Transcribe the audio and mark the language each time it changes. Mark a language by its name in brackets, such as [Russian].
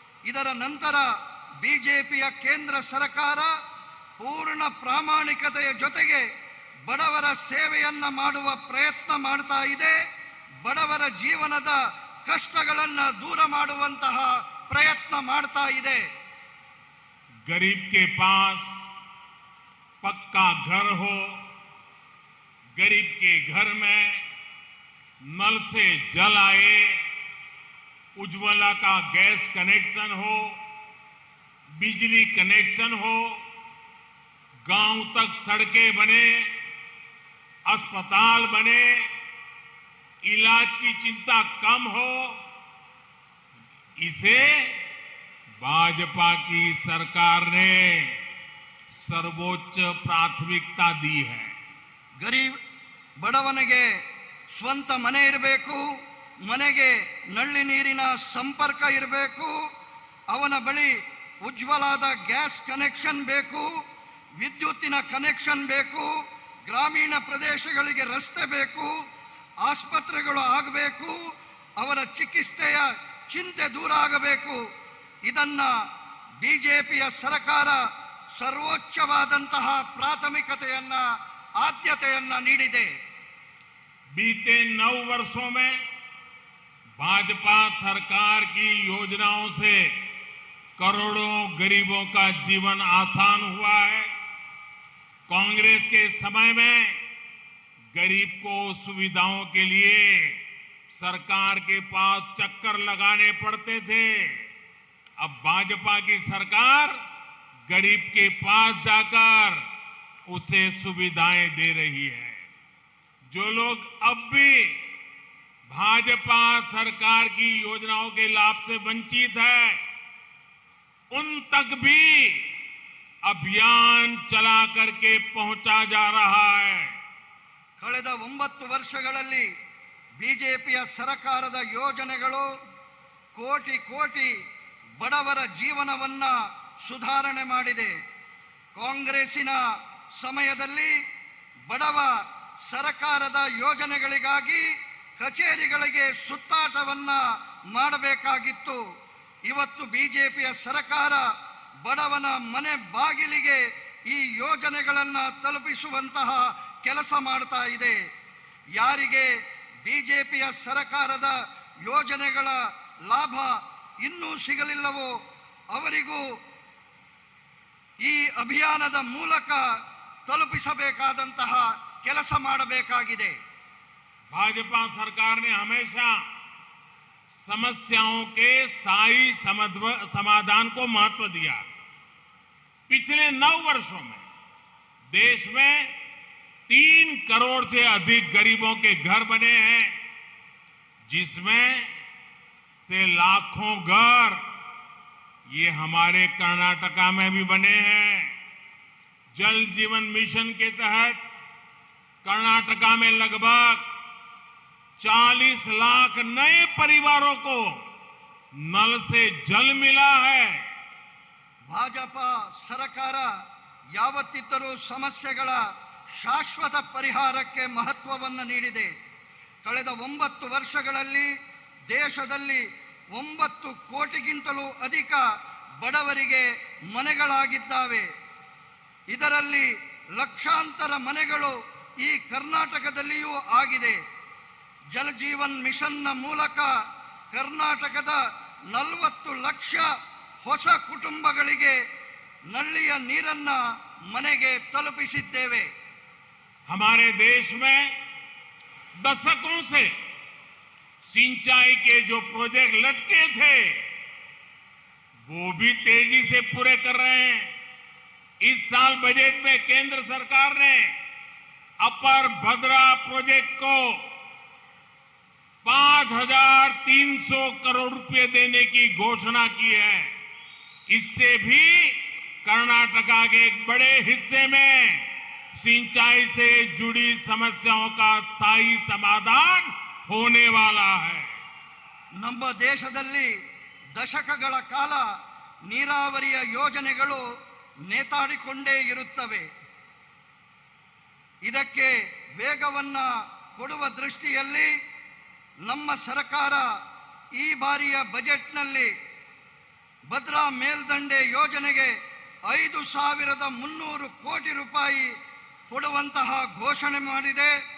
[Kannada] ಇದರ ನಂತರ ಬಿಜೆಪಿಯ ಕೇಂದ್ರ ಸರ್ಕಾರ ಪೂರ್ಣ ಪ್ರಾಮಾಣಿಕತೆಯ ಜೊತೆಗೆ ಬಡವರ ಸೇವೆಯನ್ನ ಮಾಡುವ ಪ್ರಯತ್ನ ಮಾಡ್ತಾ ಇದೆ. ಬಡವರ ಜೀವನದ ಕಷ್ಟಗಳನ್ನು ದೂರ ಮಾಡುವಂತಹ ಪ್ರಯತ್ನ ಮಾಡ್ತಾ ಇದೆ. [Hindi] गरीब के पास पक्का घर हो, गरीब के घर में नल से जल आए, उज्ज्वला का गैस कनेक्शन हो, बिजली कनेक्शन हो, गांव तक सड़कें बने, अस्पताल बने, इलाज की चिंता कम हो, इसे भाजपा की सरकार ने सर्वोच्च प्राथमिकता दी है। [Kannada] ಗರೀಬ್ ಬಡವನಿಗೆ ಸ್ವಂತ ಮನೆ ಇರಬೇಕು, ಮನೆಗೆ ನಲ್ಲಿ ನೀರಿನ ಸಂಪರ್ಕ ಇರಬೇಕು, ಅವನ ಬಳಿ ಉಜ್ವಲಾದ ಗ್ಯಾಸ್ ಕನೆಕ್ಷನ್ ಬೇಕು, ವಿದ್ಯುತ್ತಿನ ಕನೆಕ್ಷನ್ ಬೇಕು, ಗ್ರಾಮೀಣ ಪ್ರದೇಶಗಳಿಗೆ ರಸ್ತೆ ಬೇಕು, ಆಸ್ಪತ್ರೆಗಳು ಆಗಬೇಕು, ಅವರ ಚಿಕಿತ್ಸೆಯ ಚಿಂತೆ ದೂರ ಆಗಬೇಕು. ಇದನ್ನ ಬಿಜೆಪಿಯ ಸರ್ಕಾರ ಸರ್ವೋಚ್ಚವಾದಂತಹ ಪ್ರಾಥಮಿಕತೆಯನ್ನ ಆದ್ಯತೆಯನ್ನ ನೀಡಿದೆ. [Hindi] बीते 9 वर्षों में भाजपा सरकार की योजनाओं से करोड़ों गरीबों का जीवन आसान हुआ है। कांग्रेस के समय में गरीब को सुविधाओं के लिए सरकार के पास चक्कर लगाने पड़ते थे। अब भाजपा की सरकार गरीब के पास जाकर उसे सुविधाएं दे रही है। जो लोग अब भी भाजपा सरकार की योजनाओं के लाभ से वंचित है, उन तक भी अभियान चला करके पहुंचा जा रहा है। [Kannada] ಕಳೆದ 9 ವರ್ಷಗಳಲ್ಲಿ ಬಿಜೆಪಿಯ ಸರ್ಕಾರದ ಯೋಜನೆಗಳು ಕೋಟಿ ಕೋಟಿ ಬಡವರ ಜೀವನವನ್ನ ಸುಧಾರಣೆ ಮಾಡಿದೆ. ಕಾಂಗ್ರೆಸ್ಸಿನ ಸಮಯದಲ್ಲಿ ಬಡವ ಸರ್ಕಾರದ ಯೋಜನೆಗಳಿಗಾಗಿ ಕಚೇರಿಗಳಿಗೆ ಸುತ್ತಾಟವನ್ನ ಮಾಡಬೇಕಾಗಿತ್ತು. ಇವತ್ತು ಬಿಜೆಪಿಯ ಸರ್ಕಾರ ಬಡವನ ಮನೆ ಬಾಗಿಲಿಗೆ ಈ ಯೋಜನೆಗಳನ್ನು ತಲುಪಿಸುವಂತಹ ಕೆಲಸ ಮಾಡ್ತಾ ಇದೆ. ಯಾರಿಗೆ ಬಿಜೆಪಿಯ ಸರ್ಕಾರದ ಯೋಜನೆಗಳ ಲಾಭ ಇನ್ನೂ ಸಿಗಲಿಲ್ಲವೋ ಅವರಿಗೂ ಈ ಅಭಿಯಾನದ ಮೂಲಕ ತಲುಪಿಸಬೇಕಾದಂತಹ ಕೆಲಸ ಮಾಡಬೇಕಾಗಿದೆ. [Hindi] भाजपा सरकार ने हमेशा समस्याओं के स्थायी समाधान को महत्व दिया। पिछले 9 वर्षों में देश में 3 करोड़ से अधिक गरीबों के घर बने हैं, जिसमें से लाखों घर ये हमारे कर्नाटका में भी बने हैं। जल जीवन मिशन के तहत कर्नाटका में लगभग 40 लाख नए परिवारों को नल से जल मिला है। [Kannada] ಭಾಜಪಾ ಸರ್ಕಾರ ಯಾವತ್ತಿದ್ದರೂ ಸಮಸ್ಯೆಗಳ ಶಾಶ್ವತ ಪರಿಹಾರಕ್ಕೆ ಮಹತ್ವವನ್ನು ನೀಡಿದೆ. ಕಳೆದ 9 ವರ್ಷಗಳಲ್ಲಿ ದೇಶದಲ್ಲಿ 9 ಕೋಟಿಗಿಂತಲೂ ಅಧಿಕ ಬಡವರಿಗೆ ಮನೆಗಳಾಗಿದ್ದಾವೆ. ಇದರಲ್ಲಿ ಲಕ್ಷಾಂತರ ಮನೆಗಳು ಈ ಕರ್ನಾಟಕದಲ್ಲಿಯೂ ಆಗಿದೆ. ಜಲ ಜೀವನ್ ಮಿಷನ್ನ ಮೂಲಕ ಕರ್ನಾಟಕದ 40 ಲಕ್ಷ ಹೊಸ ಕುಟುಂಬಗಳಿಗೆ ನಳ್ಳಿಯ ನೀರನ್ನ ಮನೆಗೆ ತಲುಪಿಸಿದ್ದೇವೆ. [Hindi] हमारे देश में दशकों से सिंचाई के जो प्रोजेक्ट लटके थे वो भी तेजी से पूरे कर रहे हैं। इस साल बजट में केंद्र सरकार ने अपर भद्रा प्रोजेक्ट को 5,300 करोड़ रुपए देने की घोषणा की है। इससे भी कर्नाटका के एक बड़े हिस्से में सिंचाई से जुड़ी समस्याओं का स्थायी समाधान होने वाला है। [Kannada] ನಮ್ಮ ದೇಶದಲ್ಲಿ ದಶಕಗಳ ಕಾಲ ನೀರಾವರಿಯ ಯೋಜನೆಗಳು ನೇತಾಡಿಕೊಂಡೇ ಇರುತ್ತವೆ. ಇದಕ್ಕೆ ವೇಗವನ್ನು ಕೊಡುವ ದೃಷ್ಟಿಯಲ್ಲಿ ನಮ್ಮ ಸರ್ಕಾರ ಈ ಬಾರಿಯ ಬಜೆಟ್ನಲ್ಲಿ ಭದ್ರಾ ಮೇಲ್ದಂಡೆ ಯೋಜನೆಗೆ 5,300 ಕೋಟಿ ರೂಪಾಯಿ ಕೊಡುವಂತಹ ಘೋಷಣೆ ಮಾಡಿದೆ.